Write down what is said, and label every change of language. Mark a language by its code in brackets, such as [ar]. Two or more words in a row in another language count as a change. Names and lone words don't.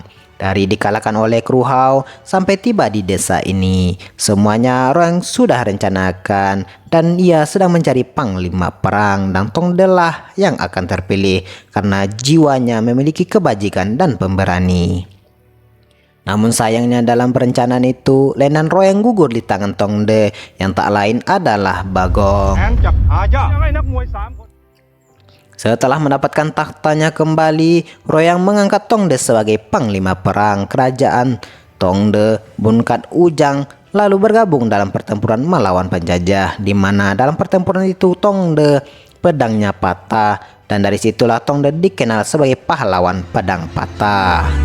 [id] Dari dikalahkan oleh Kru Hao sampai tiba di desa ini, semuanya Rueang sudah rencanakan dan ia sedang mencari panglima perang dan Tongde lah yang akan terpilih karena jiwanya memiliki kebajikan dan pemberani. Namun sayangnya dalam perencanaan itu, Lenan Rueang gugur di tangan Tongde yang tak lain adalah Bagong. [th] แทงจากอาญาให้นักมวย3 คน [id] Setelah mendapatkan tahtanya kembali, Rueang mengangkat Tongde sebagai panglima perang kerajaan. Tongde, Bungkat, Ujang lalu bergabung dalam pertempuran melawan penjajah, di mana dalam pertempuran itu Tongde pedangnya patah, Dan dari situlah Tong De dikenal sebagai pahlawan pedang patah.